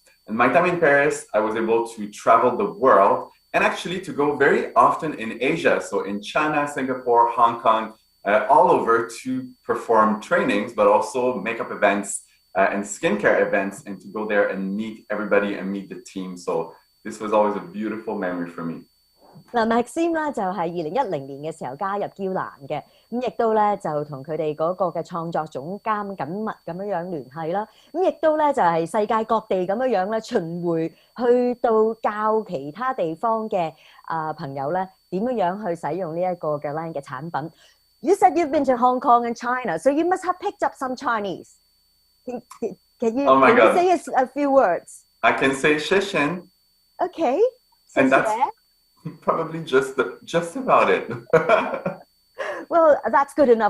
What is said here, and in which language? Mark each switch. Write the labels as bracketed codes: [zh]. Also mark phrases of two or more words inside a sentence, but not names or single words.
[en] And my time in Paris, I was able to travel the world and actually to go very often in Asia. So in China, Singapore, Hong Kong, all over to perform trainings, but also makeup events and skincare events, and to go there and meet everybody and meet the team. So this was always a beautiful memory for me. [yue] Maxime 咧就係2010年嘅時候加入嬌蘭嘅，咁亦都咧就同佢哋嗰個嘅創作總監緊密咁樣聯繫啦，咁亦都咧就係世界各地咁樣咧巡迴去到教其他地方嘅朋友咧點樣去使用呢一個GUERLAIN嘅產品。 [en] You said you've been to Hong Kong and China, so you must have picked up some Chinese. Can you say a few words? I can say 谢谢. Okay. And that's probably just about it. Well, that's good enough.